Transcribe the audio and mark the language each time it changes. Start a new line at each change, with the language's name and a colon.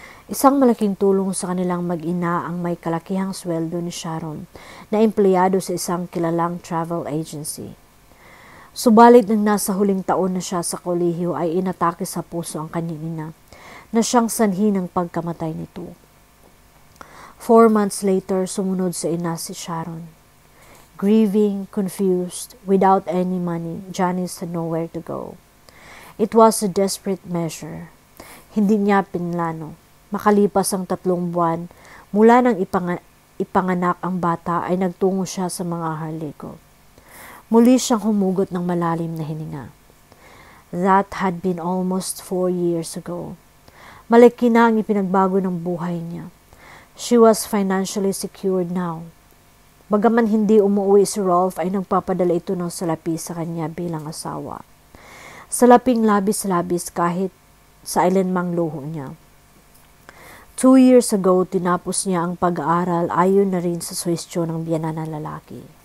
Filipino: Isang malaking tulong sa kanilang mag-ina ang may kalakihang sweldo ni Sharon na empleyado sa isang kilalang travel agency. Subalit nang nasa huling taon na siya sa kolehiyo ay inatake sa puso ang kanyang ina na siyang sanhi ng pagkamatay nito.
English: 4 months later,
Filipino: sumunod sa ina si Sharon.
English: Grieving, confused, without any money, Janice had nowhere to go. It was a desperate measure.
Filipino: Hindi niya pinlano. Makalipas ang 3 buwan, mula nang ipanganak ang bata ay nagtungo siya sa mga Harlego. Muli siyang humugot ng malalim na hininga.
English: That had been almost 4 years ago.
Filipino: Malaki na ang ipinagbago ng buhay niya.
English: She was financially secured now.
Filipino: Bagaman hindi umuwi si Rolf ay nagpapadala ito ng salapi sa kanya bilang asawa. Salaping labis-labis kahit sa ilanmang luho niya.
English: 2 years ago,
Filipino: tinapos niya ang pag-aaral ayon na rin sa suwestyon ng biyenan na lalaki.